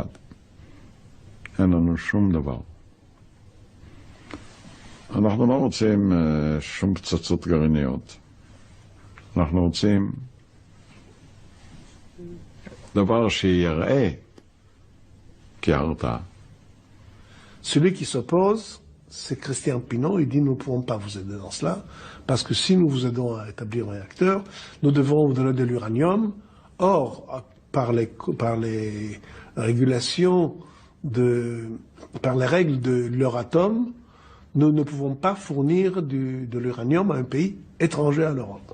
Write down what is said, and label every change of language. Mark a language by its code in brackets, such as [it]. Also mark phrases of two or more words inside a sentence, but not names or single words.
[he] אין לנו שום דבר. אנחנו לא רוצים שום פצצות גרעיניות. אנחנו רוצים דבר שיראה כהרתעה. [fr] Celui qui s'oppose, c'est Christian Pinon. Il dit nous ne pouvons pas vous aider dans cela, parce que si nous vous aidons à établir un réacteur, nous devons vous donner de l'uranium. Or, par les régulations, par les règles de l'Euratom, nous ne pouvons pas fournir de l'uranium à un pays étranger à l'Europe.